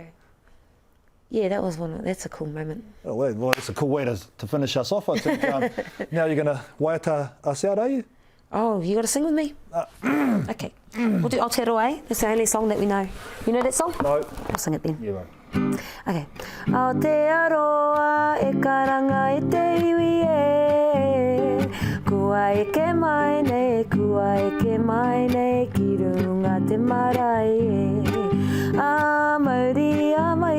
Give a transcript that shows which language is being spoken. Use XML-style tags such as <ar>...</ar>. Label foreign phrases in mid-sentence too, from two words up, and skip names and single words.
<en>Yeah, that's a cool moment. Oh, well, that's a cool way to finish us off, I think. Now you're going to waiata us out, are you? Oh, you got to sing with me? Okay. We'll do Aotearoa. That's the only song that we know. You know that song? No. I'll sing it then. Yeah, right. Okay.</en> <mi>Aotearoa e karanga e te iwi e Kua e ke mai nei, kua e ke mai nei Ki runga te marae e A mauri</mi>